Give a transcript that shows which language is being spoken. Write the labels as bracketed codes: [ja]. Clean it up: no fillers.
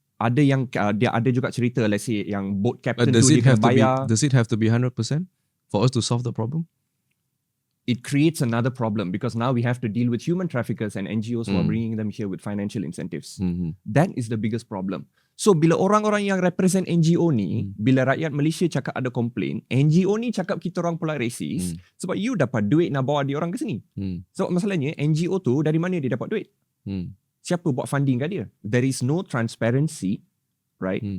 [ms] Ada yang dia ada juga cerita, [en] let's say [ms] yang boat captain tu dia kena bayar. [en] Does it have to be 100% for us to solve the problem? It creates another problem because now we have to deal with human traffickers and NGOs who are bringing them here with financial incentives. That is the biggest problem. [ms] So bila orang-orang yang represent NGO ni, bila rakyat Malaysia cakap ada komplain, NGO ni cakap kita orang pula racist sebab you dapat duit nak bawa dia orang ke sini. So masalahnya NGO tu dari mana dia dapat duit? Siapa buat funding kat dia? [en] There is no transparency, right?